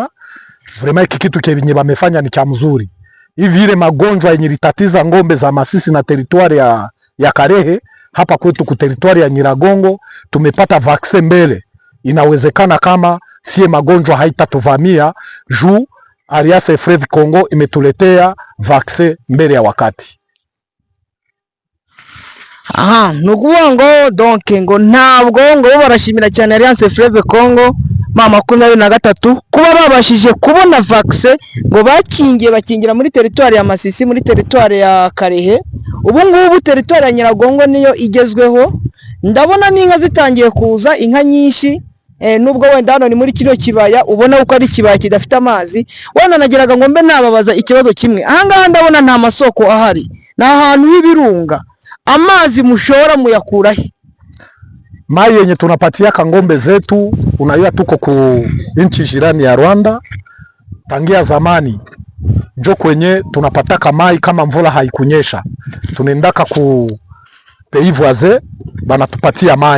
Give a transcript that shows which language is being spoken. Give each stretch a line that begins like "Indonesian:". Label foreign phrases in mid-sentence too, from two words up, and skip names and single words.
Swahili: Vraiment kitu kenye bamefanya ni cha mzuri. Hivi ile magonjwa yenye litatiza ngombe za Masisi na teritwari ya Karehe hapa kwetu ku teritwari ya Nyiragongo tumepata vaccine mbele. Inawezekana kama sie magonjwa haitatuvamia juu Alliance Fleuve Congo imetuletea vaccine mbele ya wakati.
Kinyarwanda: Aha, nukuvuga ngo donc ngo ntabwo ngo barashimira cyane Alliance Fleuve Congo mama 23 kuba babashije kubona vaccine ngo bakingira muri teritwari ya Masisi muri teritwari ya Karehe. Ubu ngubu teritwari ya Nyiragongo niyo igezweho, ndabona n'inka zitangiye kuza, inka nyinshi nubwo wenda hano ni muri kino kibaya ubona uko ari kibaya kidafite amazi. Wenda nagiraga ngo mbe nababaza ikibazo kimwe, ahangaha ndabona nta masoko ahari, na ahantu h'ibirunga, amazi mushora muyakura he?
Swahili: Mai yenye tunapatia ngombe zetu, unajua tuko ku nchi jirani ya Rwanda tangia zamani, njo kwenye tunapataka mai kama mvula haikunyesha, tunaendaka ku
French: pays voisin
Swahili: banatupatia mai.